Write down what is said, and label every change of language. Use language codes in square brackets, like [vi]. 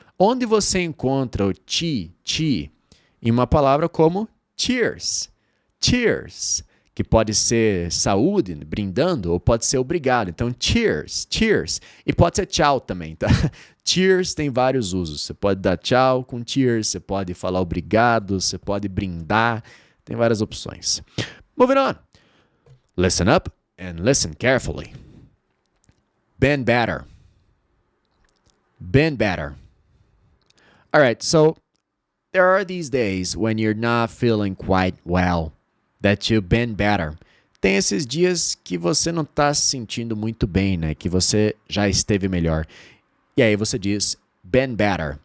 [pt] Onde você encontra o ti em uma palavra como cheers, cheers, que pode ser saúde, brindando, ou pode ser obrigado. Então, cheers, cheers. E pode ser tchau também, tá? Cheers tem vários usos. Você pode dar tchau com cheers, você pode falar obrigado, você pode brindar. Tem várias opções. [en] Moving on. Listen up and listen carefully. Been better. Been better. All right, so there are these days when you're not feeling quite well, that you've been better. [pt] Tem esses dias que você não está se sentindo muito bem, né? Que você já esteve melhor. E aí você diz, [en] been better.